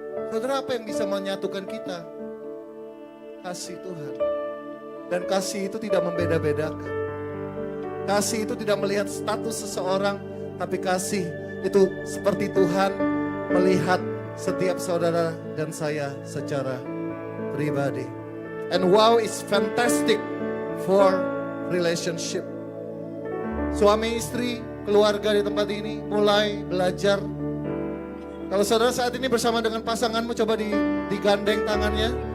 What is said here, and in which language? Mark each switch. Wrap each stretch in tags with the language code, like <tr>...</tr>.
<id>Saudara, apa yang bisa menyatukan kita? Kasih Tuhan. Dan kasih itu tidak membeda-bedakan. Kasih itu tidak melihat status seseorang, tapi kasih itu seperti Tuhan melihat setiap saudara dan saya secara pribadi.</id> <en>And wow is fantastic for relationship.</en> <id>Suami istri, keluarga di tempat ini mulai belajar. Kalau saudara saat ini bersama dengan pasanganmu, coba digandeng tangannya.</id>